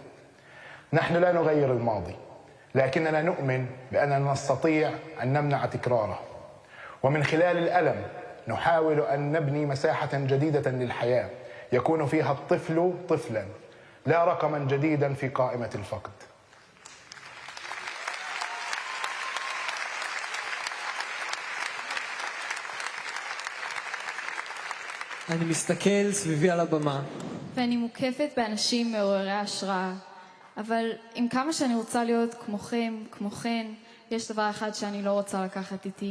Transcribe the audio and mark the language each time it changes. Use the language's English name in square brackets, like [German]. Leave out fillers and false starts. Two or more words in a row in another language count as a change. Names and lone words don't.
[Arabic] نحن لا نغير الماضي، لكننا نؤمن بأننا نستطيع أن نمنع تكراره، ومن خلال الألم نحاول أن نبني مساحة جديدة للحياة يكون فيها الطفل طفلا لا رقما جديدا في قائمة الفقد. [Hebrew] אני מסתכל סביבי על הבמה. ואני מוקפת באנשים מעוררי השראה. אבל עם כמה שאני רוצה להיות כמוכן, יש דבר אחד שאני לא רוצה לקחת איתי.